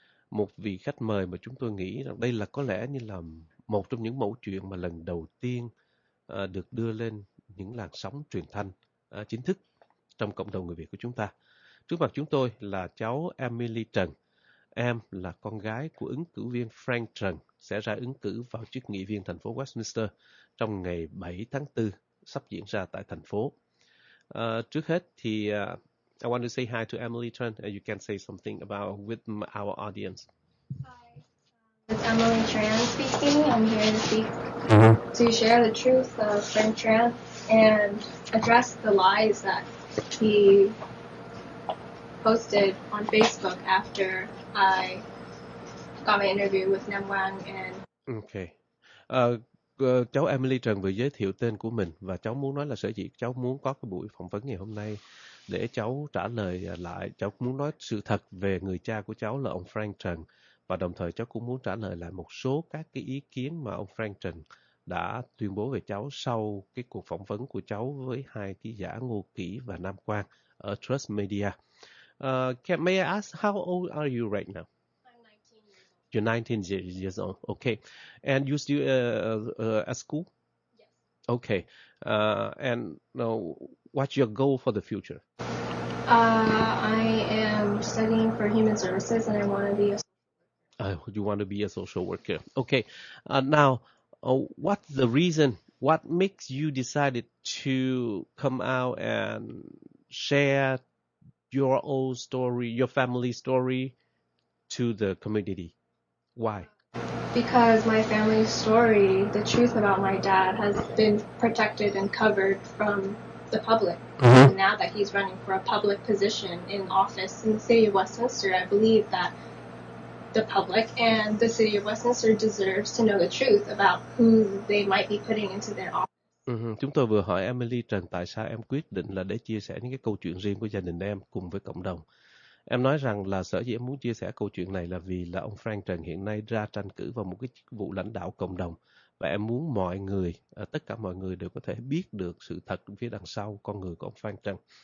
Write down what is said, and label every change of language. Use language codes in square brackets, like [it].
[vi] Một vị khách mời mà chúng tôi nghĩ rằng đây là có lẽ như là một trong những mẫu chuyện mà lần đầu tiên được đưa lên những làn sóng truyền thanh chính thức trong cộng đồng người Việt của chúng ta. Trước mặt chúng tôi là cháu Emily Trần. Em là con gái của ứng cử viên Frank Trần sẽ ra ứng cử vào chức nghị viên thành phố Westminster trong ngày 7 tháng 4 sắp diễn ra tại thành phố. Trước hết thì [en] I want to say hi to Emily Trần. You can say something about with our audience. Hi, it's Emily Tran speaking. I'm here to speak to share the truth of Frank Tran and address the lies that he posted on Facebook after I got my interview with Nam Wang and... Okay. [vi] Cháu Emily Trần vừa giới thiệu tên của mình và cháu muốn nói là sở dĩ cháu muốn có cái buổi phỏng vấn ngày hôm nay để cháu trả lời lại, cháu muốn nói sự thật về người cha của cháu là ông Frank Trần và đồng thời cháu cũng muốn trả lời lại một số các cái ý kiến mà ông Frank Trần đã tuyên bố về cháu sau cái cuộc phỏng vấn của cháu với hai ký giả Ngô Kỷ và Nam Quang ở Trust Media. [en] May I ask, how old are you right now? I'm 19 years old. You're 19 years old. Okay. And you still at school? Yes. Okay. And what's your goal for the future? I am studying for human services and I want to be a... You want to be a social worker. Okay. Now, what's the reason? What makes you decided to come out and share your own story, your family story to the community? Why? Because my family's story, the truth about my dad, has been protected and covered from the public. And now that he's running for a public position in office in the city of Westminster, I believe that the public and the city of Westminster deserves to know the truth about who they might be putting into their office. [vi] Chúng tôi vừa hỏi Emily Trần tại sao em quyết định là để chia sẻ những cái câu chuyện riêng của gia đình em cùng với cộng đồng. Em nói rằng là sở dĩ em muốn chia sẻ câu chuyện này là vì là ông Frank Trần hiện nay ra tranh cử vào một cái chức vụ lãnh đạo cộng đồng và em muốn mọi người, tất cả mọi người đều có thể biết được sự thật phía đằng sau con người của ông Frank Trần.